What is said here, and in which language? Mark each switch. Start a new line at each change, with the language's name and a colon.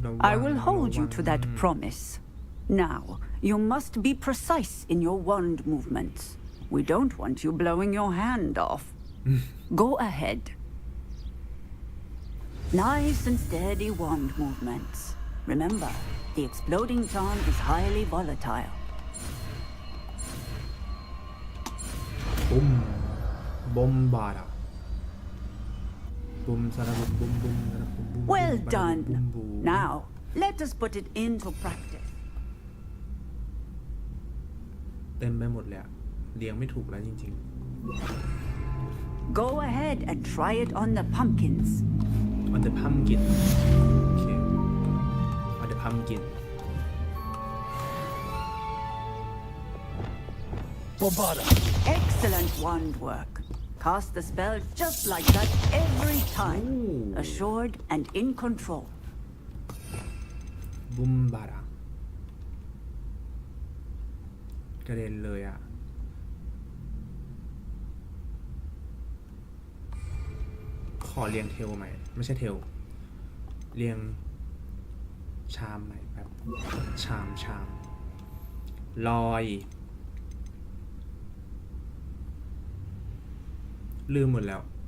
English: I will hold you to that promise. Now, you must be precise in your wand movements. We don't want you blowing your hand off. Go ahead. Nice and steady wand movements. Remember, the exploding charm is highly volatile. บุ้มบอมบาร์ดบุ้มสารบุ้มบุ้มบุ้มสารบุ้มบุ้ม Well บุ้ม done. บุ้มบุ้ม Now, let us put it into practice.
Thai: เต็มไปหมดเลยอะเลี้ยงไม่ถูกแล้วจริงๆ
English: Go ahead and try it on the pumpkins. on the pumpkin โอเค on the pumpkin Bombarda! Excellent wand work. Cast the spell just like that every time. Ooh. Assured and in control.
Thai: บุมบาระกระเด็นเลยอ่ะ ขอเรียงเทลใหม่ ไม่ใช่เทล เรียงชามใหม่แบบชามลอย ลืมหมดแล้ว